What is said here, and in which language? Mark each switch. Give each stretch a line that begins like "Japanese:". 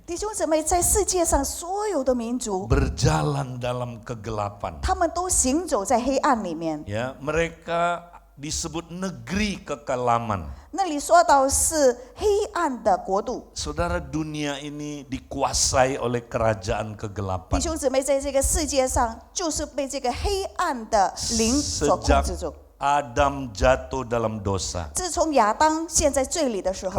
Chinese: 弟兄姊妹，在世界上所有的民族，
Indonesian: berjalan dalam kegelapan.
Chinese: 他们都行走在黑暗里面。
Indonesian: Ya, mereka disebut negeri kekelaman.
Chinese: 那里说到是黑暗的国度。
Indonesian: Saudara, dunia ini dikuasai oleh kerajaan
Chinese: 弟
Indonesian: kegelapan.
Chinese: 兄姊妹，在这个世界上，就是被这个黑暗的灵所控
Indonesian: Sejak
Chinese: 制住。
Indonesian: Adam jatuh dalam dosa,
Chinese: 自从亚当陷在罪里的时候，